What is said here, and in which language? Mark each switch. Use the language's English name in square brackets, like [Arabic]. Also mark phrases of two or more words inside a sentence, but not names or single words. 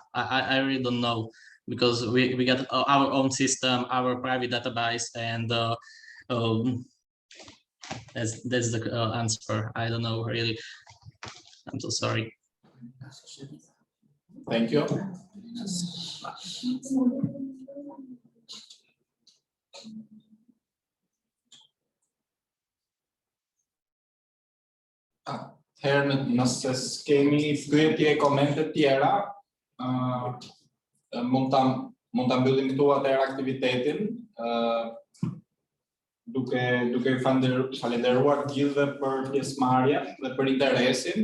[English] I really don't know, because we got our own system, our private database, and that's the answer. I don't know really. I'm so sorry. Thank you. [Albanian] Herë nëse kemi pyetje, komente tjera, mund ta mbyllim këtu atëherë aktivitetin, duke falenderuar të gjithëve për pjesëmarrjen dhe për interesin.